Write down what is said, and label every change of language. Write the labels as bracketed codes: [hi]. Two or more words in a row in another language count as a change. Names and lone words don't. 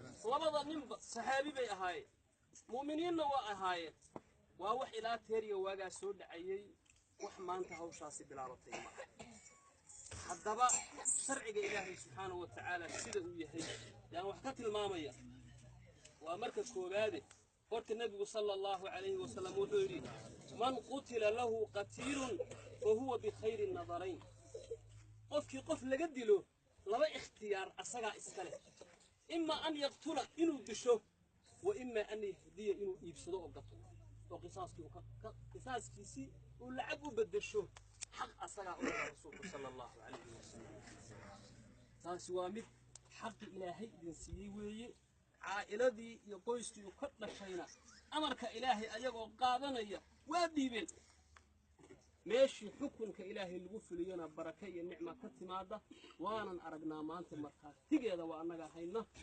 [so] Labada ninba saxaabi bay ahaayeen, mu'miniinna waa ahaayeen. Waa wax ilaa teer iyo waagaa soo dhacayay, wax maanta hawshaasi bilaabatay ma aha. Haddaba sharciga Ilaahay [ar] سبحانه وتعالى [so] sida uu yahay yaan wax ka tilmaamaya. Waa marka koowaade, horta Nabigu [ar] صلى الله عليه وسلم [so] wuxuu yidhi, [ar] "من قتل له قتيل فهو بخير النظرين." [so] Qofkii qof laga dilo, laba ikhtiyaar asagaa iska leh. [ar] إما أن يقتل, [so] inuu disho, [ar] وإما أن يهدي, [so] inuu iibsado oo gato. Oo qisaaskii uu ka, ka, qisaaskiisii uu lacag u beddesho, xaq asagaa u leh rasuulku [ar] صلى الله عليه وسلم. [so] Taasi waa mid xaqi Ilaahay idin siiyey weeye. Caa'iladii iyo qoyskii uu ka dhashayna amarka Ilaahay ayagoo qaadanaya waa dhiibeen. Meeshii xukunka Ilaahay lagu fuliyana baraka iyo nicma ka timaada, waanan aragnaa maanta markhaatigeeda waa annaga hayna.